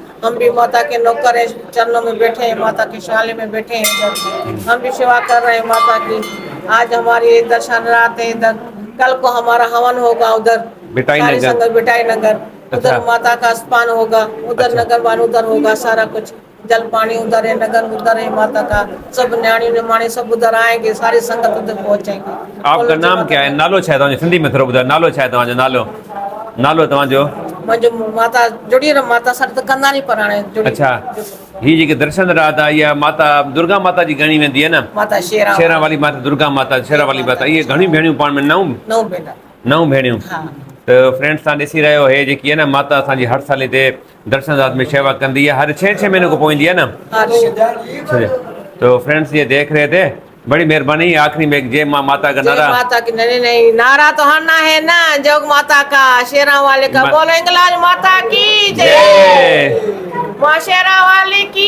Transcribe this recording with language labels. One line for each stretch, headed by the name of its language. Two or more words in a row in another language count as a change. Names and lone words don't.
Hindi: हम भी माता के नौकर हैं चरणों में बैठे हैं माता के शाले में बैठे हैं। हम भी सेवा कर रहे हैं माता की। आज हमारी दर्शन रात है। इधर कल को हमारा हवन होगा उधर बिटाई सारी नगर। संगत बिटाई नगर। उधर अच्छा। माता का स्थान होगा, उधर नगर वान उधर होगा, सारा कुछ जल पानी उधर है, नगर उधर है, माता का सब न्याणी निमाणी सब उधर आएंगे, सारी संगत उधर पहुंचेंगे। आपका नाम क्या है?
Sindhi: नालो छा तव्हांजो? सिंधी में थोरो ॿुधायो, नालो छा आहे तव्हांजो? नालो तव्हांजो? मुंहिंजो माता जुड़ी रह, माता सां त कंदा नहीं पर हाणे जुड़ी। अच्छा, ही जेकी दर्शन रात आहे इहा माता दुर्गा माता जी गणी वेंदी आहे न?
Hindi: माता शेरा
Sindhi: शेरा वाली माता, दुर्गा माता, शेरा वाली माता, इहे घणियूं भेणियूं पाण में
Hindi: नौ बेटा।
Sindhi: नौ भेणियूं।
Hindi: हाँ
Sindhi: तो फ्रेंड्स तव्हां ॾिसी रहियो हे जेकी आहे न माता असांजी हर साल हिते दर्शन रात में सेवा कंदी है, हर 6 महीने को पवंदी है ना।
Hindi: तो फ्रेंड्स ये देख रहे थे, बड़ी मेहरबानी। आखिरी में जय माँ माता का जय नारा। माता की, नहीं नहीं नारा तो हरना है ना, जोग माता का, शेरा वाले का, बोलो इंगलाज माता की जय, माँ शेरा वाली की